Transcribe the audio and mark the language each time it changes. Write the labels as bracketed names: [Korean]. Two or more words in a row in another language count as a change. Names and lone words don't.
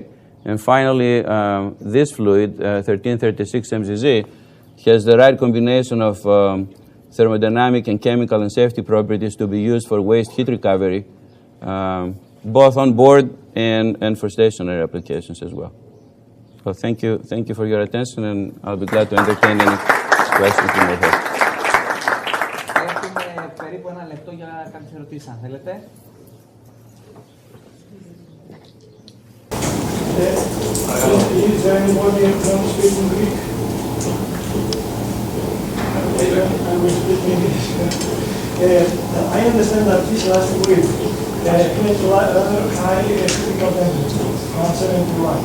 [English] And finally, this fluid, 1336 MZZ, has the right combination of thermodynamic and chemical and safety properties to be used for waste heat recovery, both on board and for stationary applications as well. So thank you for your attention, and I'll be glad to entertain any questions you may have. [Greek] Έχουμε περίπου ένα λεπτό για κάποιες ερωτήσεις, αν θέλετε. [English] Is there anybody who wants to speak in Greek? I will speak English. I understand that this last week has rather high critical temperature, 171.